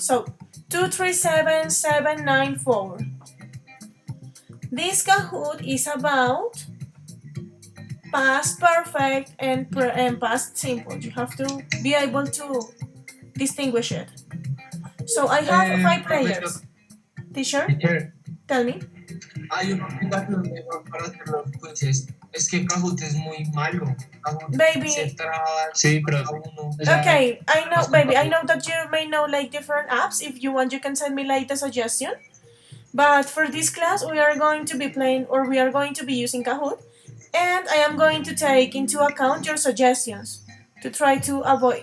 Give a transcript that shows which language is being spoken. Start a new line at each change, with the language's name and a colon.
English: So 237794. This Kahoot is about past perfect and past simple. You have to be able to distinguish it. So I have 5 players. Teacher, tell me.
Spanish: Hay una aplicación mejor para hacer los quizzes. Es que Kahoot es muy malo. Kahoot
English: Baby.
Spanish: se traba Sí, pero uno.
English: Okay, I know, baby. I know that you may know like different apps. If you want, you can send me like the suggestion. But for this class, we are going to be playing, or we are going to be using Kahoot, and I am going to take into account your suggestions to try to avoid.